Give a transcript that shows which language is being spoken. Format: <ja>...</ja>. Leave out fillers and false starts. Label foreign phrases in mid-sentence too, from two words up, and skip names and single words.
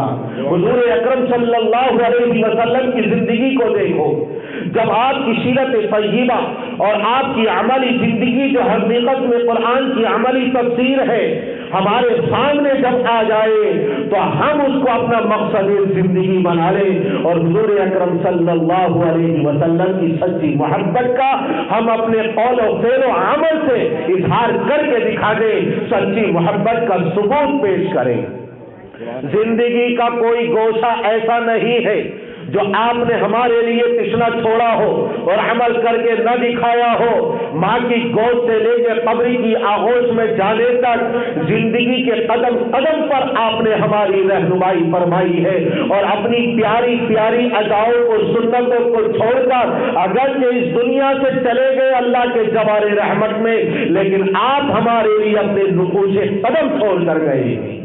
<ur>حضور اکرم صلی اللہ علیہ وسلم کی زندگی کو دیکھو، جب آپ کی سیرت طیبہ اور آپ کی عملی زندگی جو حقیقت میں قرآن کی عملی تفسیر ہے ہمارے سامنے جب آ جائے تو ہم اس کو اپنا مقصد زندگی بنا لیں، اور حضور اکرم صلی اللہ علیہ وسلم کی سچی محبت کا ہم اپنے قول و فعل و عمل سے اظہار کر کے دکھا دیں، سچی محبت کا ثبوت پیش کریں۔ زندگی کا کوئی گوشہ ایسا نہیں ہے جو آپ نے ہمارے لیے پچھلا چھوڑا ہو اور عمل کر کے نہ دکھایا ہو۔ ماں کی گود سے لے کے قبر کی آغوش میں جانے تک زندگی کے قدم قدم پر آپ نے ہماری رہنمائی فرمائی ہے، اور اپنی پیاری پیاری اداؤں کو، سنتوں کو چھوڑ کر اگرچہ اس دنیا سے چلے گئے اللہ کے جوار رحمت میں، لیکن آپ ہمارے لیے اپنے نقوش قدم چھوڑ کر گئے۔</ur>